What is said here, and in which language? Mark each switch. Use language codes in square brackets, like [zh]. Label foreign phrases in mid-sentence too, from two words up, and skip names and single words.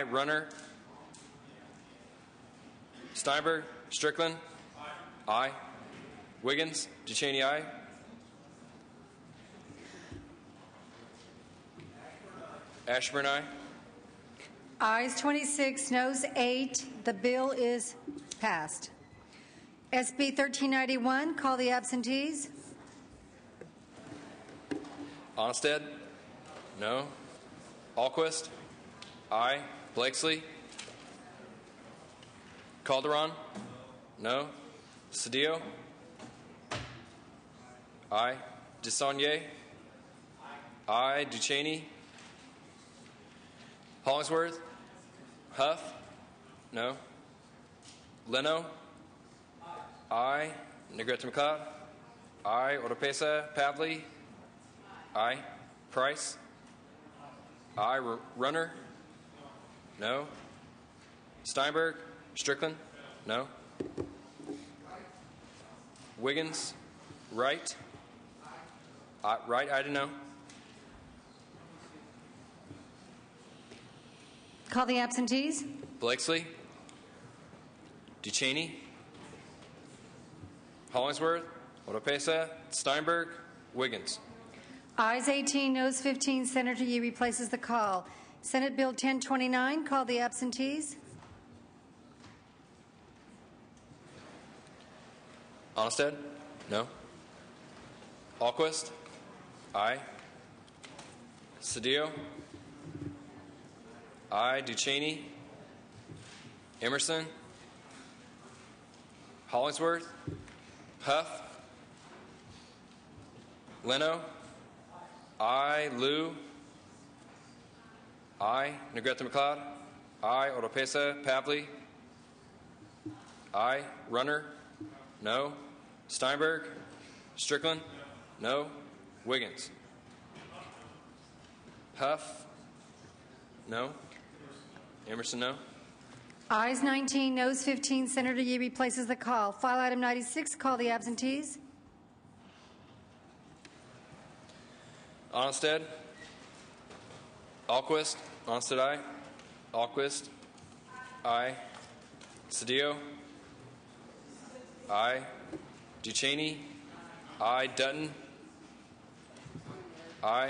[en] Runner, Steinberg, Strickland, aye. Wiggins, Ducheney, aye. Ashburn, aye. Ayes 26, noes 8. The bill is passed. SB 1391, call the absentees. Onstead, no. Alquist, aye. Blakesley, Calderon, no. Cedillo, aye. Desalegn, aye. Ducheney, Hollingsworth, Huff, no. Leno, aye. Negrete McLeod, aye. Oropesa, Pavley, aye. Price, aye. Runner, no. Steinberg, Strickland, no. Wiggins, Wright, Wright, I don't know. Call the absentees. Blakesley, Ducheney, Hollingsworth, Oropesa, Steinberg, Wiggins. Ayes 18, noes 15. Senator Yee replaces the call. Senate Bill 1029, call the absentees. Onstead, no. Alquist, aye. Cedillo, aye. Ducheney, Emerson, Hollingsworth, Huff, Leno, aye. Liu, aye. Negrete McLeod, aye. Oropesa, Pavley, aye. Runner, no. Steinberg, Strickland, no. Wiggins, Huff, no. Emerson, no. Ayes 19, noes 15. Senator Yee replaces the call. File item 96, call the absentees. Onstead, Alquist, Onstead, aye. Alquist, aye. Cedillo, aye. Ducheney, aye. Dutton, aye.